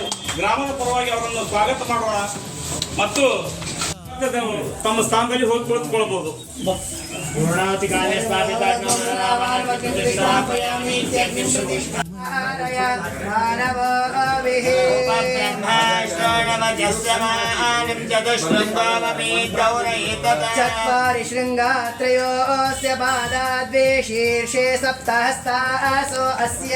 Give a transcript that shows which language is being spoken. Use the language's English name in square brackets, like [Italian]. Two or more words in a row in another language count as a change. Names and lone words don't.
[Kannada] ಗ್ರಾಮದ ಪರವಾಗಿ ಅವರನ್ನು ಸ್ವಾಗತ ಮಾಡೋಣ ಮತ್ತು ತಮ್ಮ ಸ್ಥಾನದಲ್ಲಿ ಹೋಗಿ ಕುಳಿತುಕೊಳ್ಬಹುದು. [Sanskrit] पूर्णावति काले स्थापिता चत्वारि शृङ्गात्रयोस्य पादाद्वे शीर्षे सप्तहस्तासो अस्य